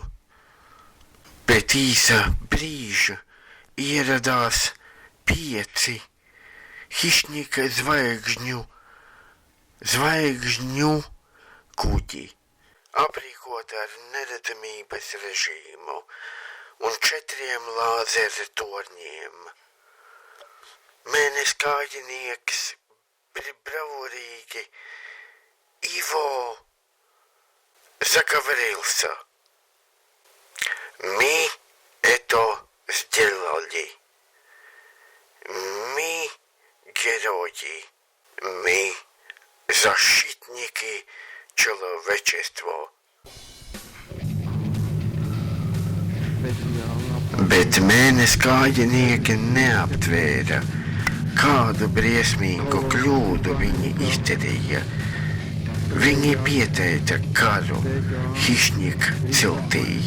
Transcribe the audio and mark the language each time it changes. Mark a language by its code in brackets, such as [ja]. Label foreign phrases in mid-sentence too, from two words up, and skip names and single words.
[lv] Pēc īsa brīža ieradās 5 Hišņika zvaigžņu kuģi, aprīkoti ar neredzamības režīmu un 4 lāzeru torņiem. Mēneskājinieks bravurīgi Ivo Zagavrilsa. [ru] Mi это сделали. Мы герои. Мы защитники человечества. [lv] Bet mēneskājinieki neaptvēra, kādu briesmīgu kļūdu viņi izdarīja. Viņi pieteica karu Hišņika ciltī.